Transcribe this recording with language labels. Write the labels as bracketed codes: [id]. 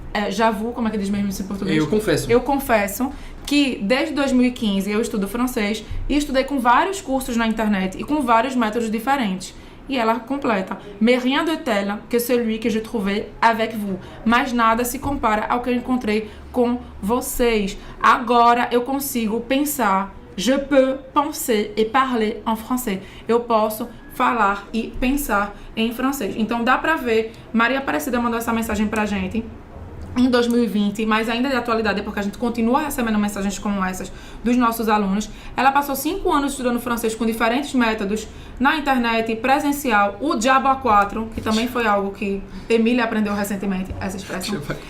[fr] J'avoue, [pt] como é que diz mesmo isso em português? Eu confesso. Eu confesso que desde 2015 eu estudo francês e estudei com vários cursos na internet e com vários métodos diferentes. E ela completa: [fr] mais rien de tel que celui que je trouvais avec vous. [pt] Mas nada se compara ao que eu encontrei com vocês. Agora eu consigo pensar. [fr] Je peux penser et parler en français. [pt] Eu posso falar e pensar em francês. Então dá pra ver, Maria Aparecida mandou essa mensagem pra gente em 2020, mas ainda de atualidade, porque a gente continua recebendo mensagens como essas dos nossos alunos. Ela passou 5 anos estudando francês com diferentes métodos na internet, presencial, o Diabo A4, que também foi algo que Emília aprendeu recentemente, essa expressão.